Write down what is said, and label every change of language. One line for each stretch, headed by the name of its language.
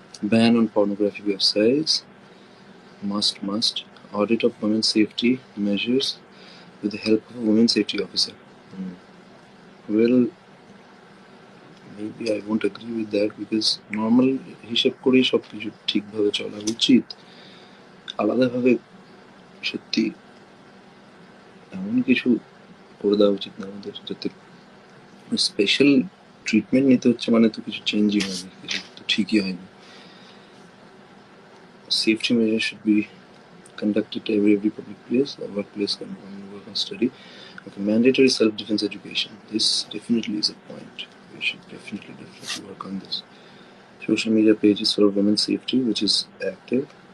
English: Ban on pornography websites. Must. Audit of women's safety measures with the help of a women's safety officer. Well, maybe I won't agree with that because normal হিসেব করেই সবকিছু ঠিকভাবে চলা উচিত।
Bangla: আলাদাভাবে সত্যি এমন কিছু করে দেওয়া উচিত না আমাদের, যাতে স্পেশাল ট্রিটমেন্ট নিতে হচ্ছে মানে তো কিছু চেঞ্জই হয়নি, কিছু তো ঠিকই হয়নি।
English: Safety measures should be conducted at every public place or workplace, work and study. Okay, mandatory self-defense education. This definitely is a point. We should definitely work on this. Social media pages for women's safety, which is active.